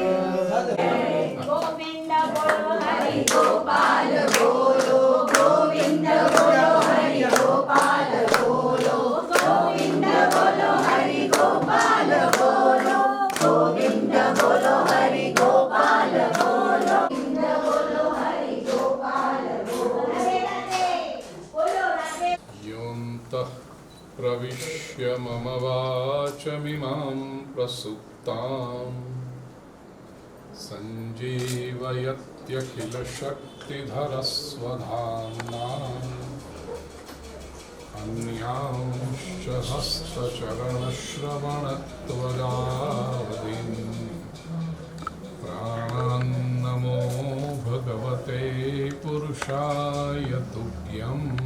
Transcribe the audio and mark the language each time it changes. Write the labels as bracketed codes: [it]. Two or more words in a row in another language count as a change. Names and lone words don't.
[hi] गोविंद बोलो हरि गोपाल बोलो गोविंद बोलो हरि गोपाल बोलो गोविंद बोलो हरि गोपाल बोलो गोविंद बोलो हरि गोपाल बोलो गोविंद बोलो हरि गोपाल बोलो। राधे राधे बोलो राधे। [sa] योऽन्तः प्रविश्य मम वाचमिमां प्रसुप्ताम् सञ्जीवयत्यखिलशक्तिधरस्वधाम्ना अन्यांश्च हस्तचरणश्रवणत्वगादीन् प्राणान्नमो भगवते पुरुषाय तुभ्यम्